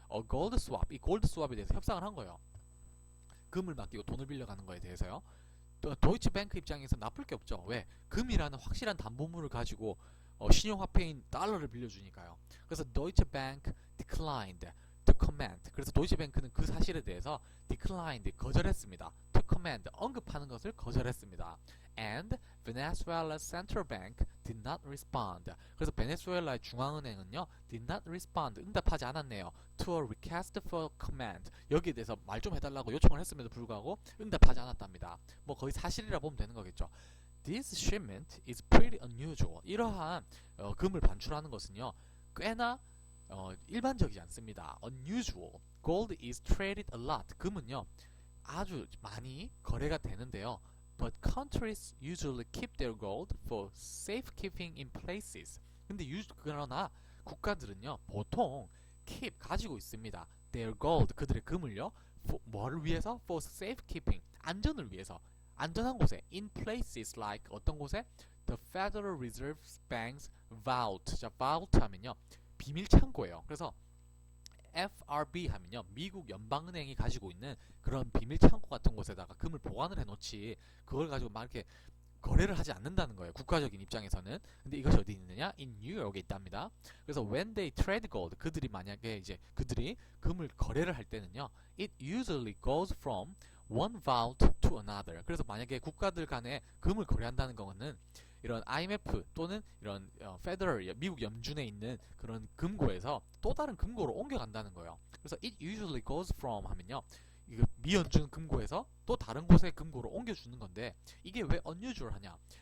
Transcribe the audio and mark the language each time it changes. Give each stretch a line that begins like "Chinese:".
Korean: gold swap, 이 골드 스왑에 대해서 협상을 한 거예요. 금을 맡기고 돈을 빌려가는 거에 대해서요. 또 도이치 뱅크 입장에서 나쁠 게 없죠. 왜? 금이라는 확실한 담보물을 가지고 신용화폐인 달러를 빌려주니까요. 그래서 도이치 뱅크
English: declined to comment.
Korean: 그래서 도이치 뱅크는 그 사실에 대해서 declined, 거절했습니다.
English: to comment,
Korean: 언급하는 것을 거절했습니다.
English: And Venezuela's central bank did not respond.
Korean: 그래서 베네수엘라의 중앙은행은요,
English: did not respond,
Korean: 응답하지 않았네요.
English: to a request for comment.
Korean: 여기에 대해서 말 좀 해달라고 요청을 했음에도 불구하고 응답하지 않았답니다. 뭐 거의 사실이라 보면 되는 거겠죠. This shipment is pretty unusual. 이러한 금을 반출하는 것은요, 꽤나 일반적이지 않습니다.
English: Unusual. Gold is traded a lot.
Korean: 금은요, 아주 많이 거래가 되는데요.
English: But countries usually keep their gold for safekeeping in places.
Korean: 근데 그러나 국가들은요, 보통 keep, 가지고 있습니다.
English: Their gold,
Korean: 그들의 금을요, 뭐를 위해서?
English: For safekeeping,
Korean: 안전을 위해서. 안전한 곳에,
English: in places like,
Korean: 어떤 곳에?
English: The Federal Reserve Bank's vault.
Korean: 자, vault 하면요, 비밀 창고예요. 그래서 FRB 하면요, 미국 연방은행이 가지고 있는 그런 비밀 창고 같은 곳에다가 금을 보관을 해놓지 그걸 가지고 막 이렇게 거래를 하지 않는다는 거예요. 국가적인 입장에서는. 근데 이것이 어디 있느냐? in 뉴욕에 있답니다. 그래서
English: when they trade gold,
Korean: 그들이 만약에 이제 그들이 금을 거래를 할 때는요,
English: it usually goes from one vault to another.
Korean: 그래서 만약에 국가들 간에 금을 거래한다는 거는 이런 IMF 또는 이런 페더럴 미국 연준에 있는 그런 금고에서 또 다른 금고로 옮겨간다는 거예요. 그래서
English: it usually goes from
Korean: 하면요, 이거 미연준 금고에서 또 다른 곳의 금고로 옮겨주는 건데 이게 왜 unusual하냐?